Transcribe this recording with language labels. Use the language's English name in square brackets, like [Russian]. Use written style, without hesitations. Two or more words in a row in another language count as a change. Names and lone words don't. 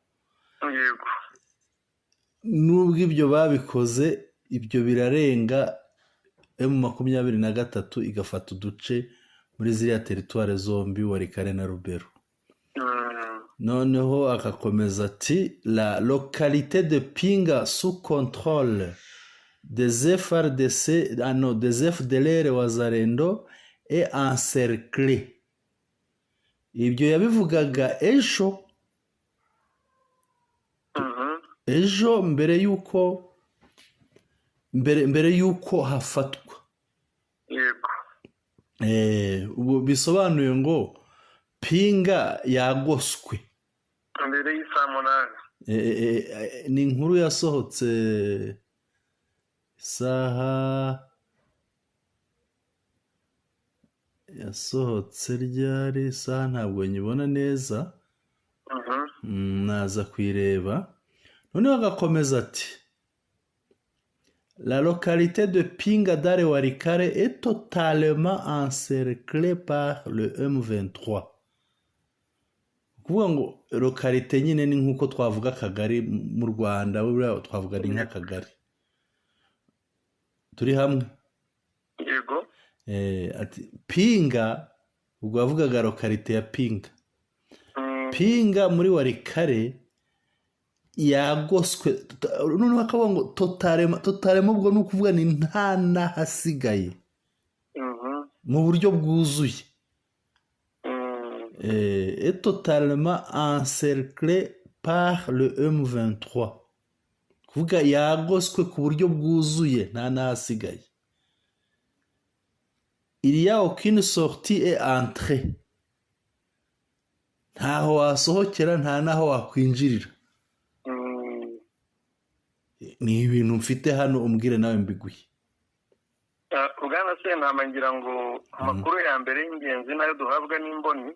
[Kinyarwanda] Nubwo ibyo babikoze, ibyo birarenga, M23 igafata uduce muri ziriya teritware zombi, Warikare na Rubero. Noneho akakomeza ati [French] la localité de Pinga sous contrôle des Fardc, des FDLR Wazalendo est encerclée. [Kinyarwanda] Ibyo yabivugaga ejo mbere yuko hafatwa. Ubu bisobanuye ngo Pinga yagoswe mbere y'isa 8. Ni inkuru yasohotse isaha ryari, isaha ntabwo nyibona neza, naza kwireba. noneho agakomeza ati [French] la localité de Pinga Dare Warikare est totalement encerclée par le M23. [Kinyarwanda] Kuvuga ngo localité nyine ni nkuko twavuga akagari mu Rwanda, buriya twavuga ni nk'akagari. Turi hamwe? Yego. Ati Pinga, ubwo bavugaga localité ya Pinga. Pinga muri Warikare yagoswe, noneho akavuga ngo totalema ubwo ni ukuvuga ni nta n'ahasigaye mu buryo bwuzuye. [French] Est totalement encerclé par le M23. [Kinyarwanda] Kuvuga yagoswe ku buryo bwuzuye nta n'ahasigaye. [French] Il y a aucune sortie et entrée. [Kinyarwanda] Ntaho wasohokera nta naho wakwinjirira. Ni ibintu mfite hano umbwire nawe mbiguye. Ugana se ntamangira ngo amakuru ya mbere y'ingenzi nayo duhabwa n'imboni.